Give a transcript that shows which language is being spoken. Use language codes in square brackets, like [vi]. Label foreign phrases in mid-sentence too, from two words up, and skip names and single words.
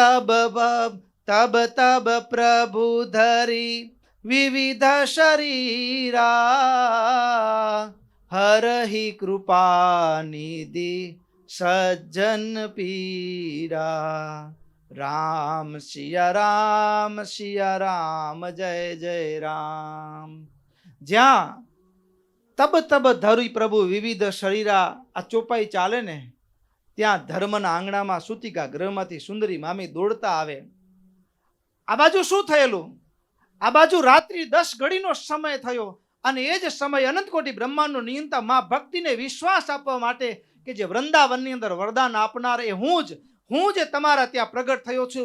[awa] तब प्रभु धरी विविध शरीरा हरहि कृपा निधि सज्जन पीरा राम सिया राम जय जय राम। [gu] જ્યાં [awa] तब धरी प्रभु विविध शरीरा [gu] આ ચોપાઈ ચાલે ને ત્યાં ધર્મના આંગણામાં સુતિકા ગ્રહમાંથી સુંદરી મામી દોડતા આવે. આ બાજુ શું થયેલું? આ બાજુ રાત્રિ 10 ઘડીનો સમય થયો અને એ જ સમય અનંતકોટી બ્રહ્માંડનો નિયંતા માં ભક્તિને વિશ્વાસ આપવા માટે કે જે વૃંદાવનની અંદર વરદાન આપનાર એ હું જ તમારા ત્યાં પ્રગટ થયો છું.